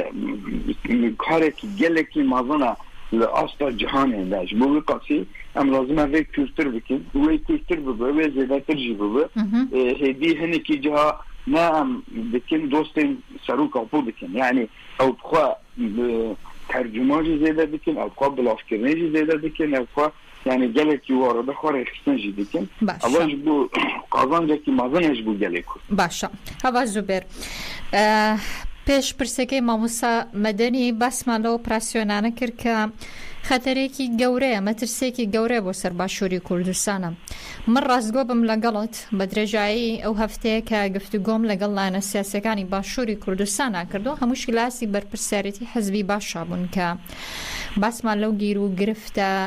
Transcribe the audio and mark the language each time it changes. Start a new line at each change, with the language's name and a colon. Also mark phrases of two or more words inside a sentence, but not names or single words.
Kurdish: karekî gelekî mezina li asta cihanê de ji bo wî qasî em lazim e vê kûrtir bikin wê kûrtir bibe wê zêdetir jî bibe hêdî hinekî ciha ne em dikin dostên serok apû dikin yani ew xwe tercüma jî zêde dikin ew xwe bilavkirinê jî zêde dikin ew xwe yani gelekî wara de xwe rêxistin jî dikin ewa ji bo qazancekî mezin ji bo gelê Kurd
Central Kurdish: باشە هەوا زوبێر پێش پرسەکەی مامۆستا مەدەنی باسمان لە ئۆپراسیۆنانە کرد کە خەتەرێکی گەورەیە مەترسێکی گەورەیە بۆ سەر باشووری کوردستانە من ڕاستگۆ بم لەگەڵت بە درێژایی ئەو هەفتەیە کە گفتوگۆم لەگەڵ لایەنە سیاسەکانی باشووری کوردستانە کردو هەمووش گلاسی بەرپرسیارەتی حەزبی باشا بوون کە باسمان لەو گیر و گرفتە